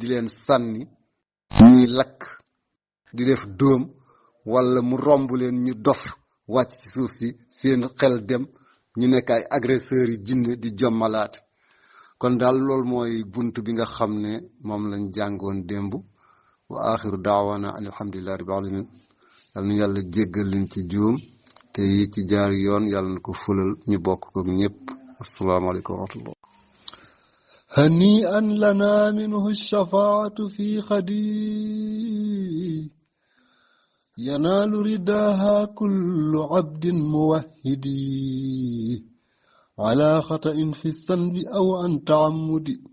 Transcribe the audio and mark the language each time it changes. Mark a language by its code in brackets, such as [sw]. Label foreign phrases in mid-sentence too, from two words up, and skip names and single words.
[wo] leen sànni ñuy lakk di def dóom wala mu romb leen ñu dof wàcc ci suuf si seen xel dem ñu nekk ay agresseurs yi jinne di jommalaat kon daal loolu mooy bunt bi nga xam ne moom lañ jàngoon démb [ar] وآخر دعوانا أن الحمد لله رب العالمين [wo] yal na yàlla jéggal liñ ci juum te yi ci jaar yoon yàlla na ko fulal ñu bokk ko ñëpp [ar] السلام عليكم ورحمة الله هنيئا لنا منه الشفاعة في خدي ينال رداها كل عبد موحد على خطأ في الذنب أو عن تعمد